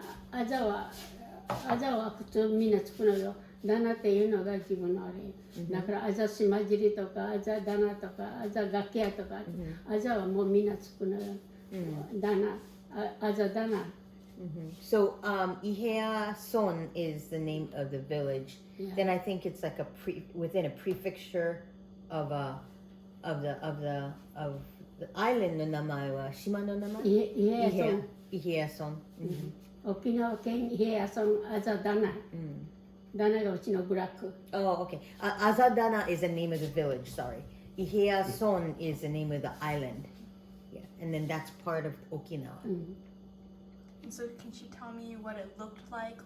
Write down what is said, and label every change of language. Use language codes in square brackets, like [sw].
[ja] アザは普通みんなつくのよ。ダナっていうのが自分のあれ。だからアザ島尻とかアザダナとかアザガキヤとか、アザはもうみんなつくのよ。ダナ、アザダナ。 [en] So Iheya Son is the name of the village. Yeah. Then I think it's like within a prefecture of the island [ja] の名前は島の名前？ [en] Iheya Son. [ja] 沖縄県イヘヤソンアザダナ。ダナがうちのブラック。 [en] Oh, okay. Azadana is the name of the village. Sorry. Iheya Son is the name of the island. Yeah, and then that's part of Okinawa. So can she tell me what it looked like?